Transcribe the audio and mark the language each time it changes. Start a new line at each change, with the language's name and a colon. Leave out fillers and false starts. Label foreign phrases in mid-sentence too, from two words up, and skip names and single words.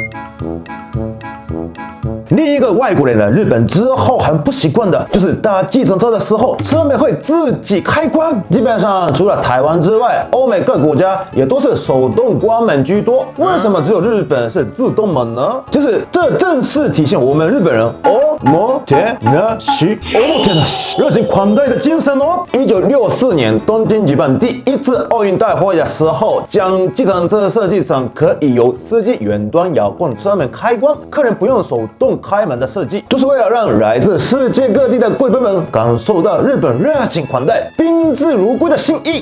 Chinese: 另一个外国人来日本之后很不习惯的就是搭计程车的时候，车门会自己开关。基本上除了台湾之外，欧美各国家也都是手动关门居多。为什么只有日本是自动门呢？就是这正是体现我们日本人おもてなし热情款待的精神哦。1964年东京举办第1次奥运大会的时候，将计程车设计成可以由司机远端遥控车门开关，客人不用手动开门的设计，就是为了让来自世界各地的贵宾们感受到日本热情款待、宾至如归的心意。